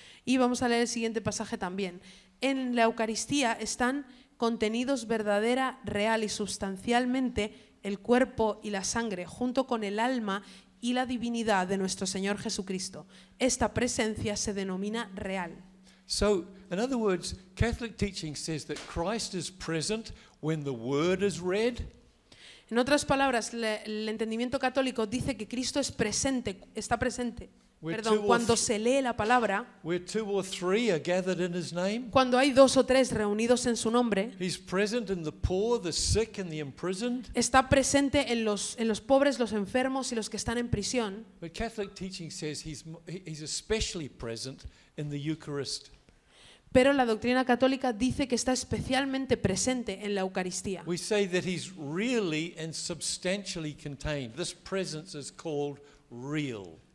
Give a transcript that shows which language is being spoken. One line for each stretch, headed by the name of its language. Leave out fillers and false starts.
Spanish: Y vamos a leer el siguiente pasaje también. En la Eucaristía están contenidos verdadera, real y sustancialmente el cuerpo y la sangre, junto con el alma y la divinidad de nuestro Señor Jesucristo. Esta presencia se denomina real.
English: So, in other words, Catholic teaching says that Christ is present when the word is read,
Spanish: En otras palabras, el entendimiento católico dice que Cristo es presente, está presente, cuando se lee la palabra,
English: where 2 or 3 are gathered in his name.
Spanish: cuando hay 2 o 3 reunidos en su nombre,
English: He's present in the poor, the sick, and the imprisoned.
Spanish: está presente en los pobres, los enfermos y los que están en prisión.
English: But Catholic teaching says he's especially present in the Eucharist.
Spanish: Pero la doctrina católica dice que está especialmente presente en la Eucaristía.
English: We say that he's really and substantially contained. This presence is called real.